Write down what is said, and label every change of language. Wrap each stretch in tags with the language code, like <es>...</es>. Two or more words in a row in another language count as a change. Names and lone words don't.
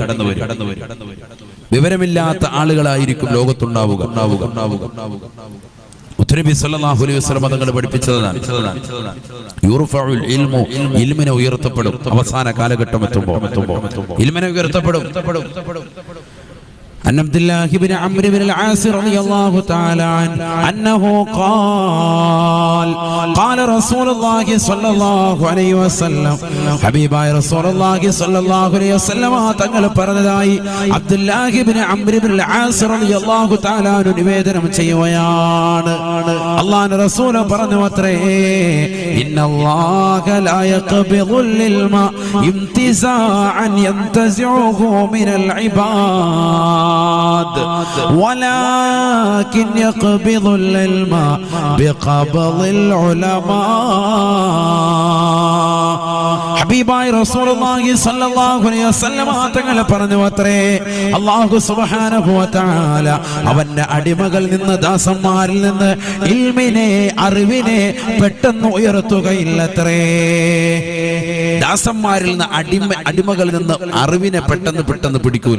<ml>വിവരമില്ലാത്ത ആളുകളായിരിക്കും ലോകത്തുണ്ടാവുക. മുത്തനബി</ml> <ar>صلى الله عليه وسلم</ar> <ml>തങ്ങൾ പഠിപ്പിച്ചതാണ്,</ml> <ar>يرفع العلم,</ar> <ml>ഇൽമിനെ ഉയർത്തപ്പെടും. അവസാന കാലഘട്ടം എത്തുമ്പോൾ ഇൽമിനെ ഉയർത്തപ്പെടും.</ml> <ar>عن عبد الله بن عمرو بن العاص رضي الله تعالى عنه أنه قال رسول الله صلى الله عليه وسلم حبيباي رسول الله صلى الله عليه وسلم</ar> <ml>തങ്ങൾ പറഞ്ഞതായി അബ്ദുല്ലാഹി ഇബ്നു അംർ ഇബ്നുൽ ആസ്</ml> <ar>رضي الله تعالى عنه</ar> <ml>നിവേദനം ചെയ്യുകയാണ്. അല്ലാഹുവിന്റെ റസൂൽ പറഞ്ഞു അത്രേ,</ml> <ar>إن الله لا يقبض العلم انتزاعا ينتزعه من العباد ولكن يقبض العلم بقبض العلماء.</ar> <ml>ഹബീബായ റസൂലുള്ളാഹി</ml> <ar>صلى الله عليه وسلم</ar> <ml>തങ്ങൾ പറഞ്ഞു അത്രേ, അല്ലാഹു</ml> <ar>سبحانه وتعالى</ar> <ml>അവന്റെ അടിമകളിൽ നിന്ന്, ദാസന്മാരിൽ നിന്ന് ഇൽമിനെ, അറിവിനെ പെട്ടെന്ന് ഉയർത്തുകയില്ലത്രേ. ദാസന്മാരിൽ നിന്ന് അടിമകളിൽ നിന്ന് അറിവിനെ പെട്ടെന്ന് പിടിക്കൂല.</ml>